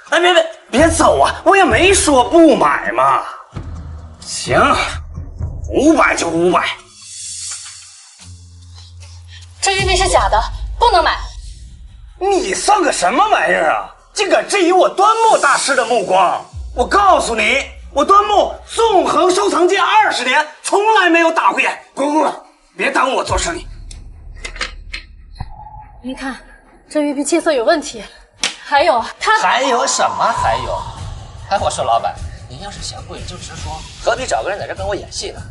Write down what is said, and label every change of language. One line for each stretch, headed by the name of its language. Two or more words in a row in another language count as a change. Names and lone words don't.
Chinese: 哎，别走啊！我也没说不买嘛。行，500就500。这玉璧是假的，不能买。你算个什么玩意儿啊！竟敢质疑我端木大师的目光！我告訴你，我端木縱橫收藏界20年，從來沒有打過眼。滾！別耽誤我做生意。您看，這玉璧氣色有問題。還有他還有什麼還有？哎，我說老闆，您要是嫌貴就直說，何必找個人在這跟我演戲呢？